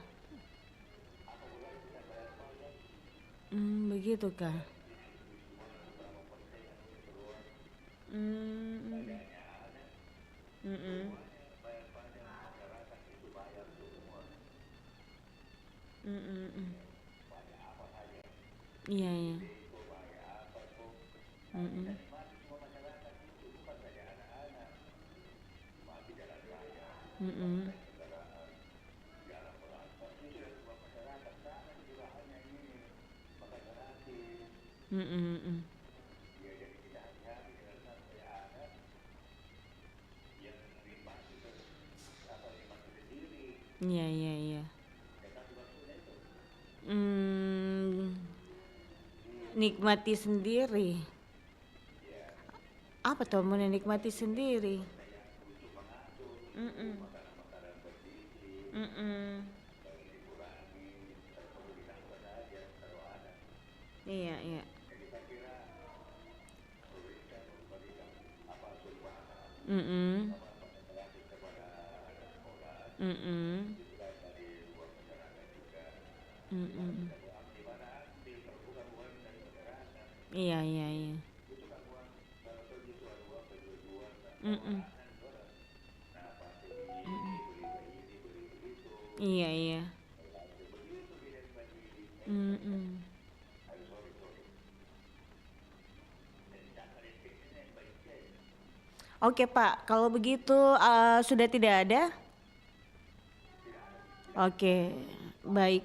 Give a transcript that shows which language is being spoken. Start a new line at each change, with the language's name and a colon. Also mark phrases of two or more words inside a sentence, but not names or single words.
Indonesian: Begitu kah? Mm, mm-mm. Mm-mm. Iya, iya. Mm-mm. Mm-mm. Mm-mm, mm. Iya, iya, iya. Hmm, nikmati sendiri. Apa tuh menikmati sendiri? Mm-mm. Mm-mm. Iya, iya. Mm-mm. Mm-mm. Mm-mm. Iya, iya, iya. Mm-mm. Iya, iya. Mm-mm. Oke Pak, kalau begitu sudah tidak ada? Oke, baik.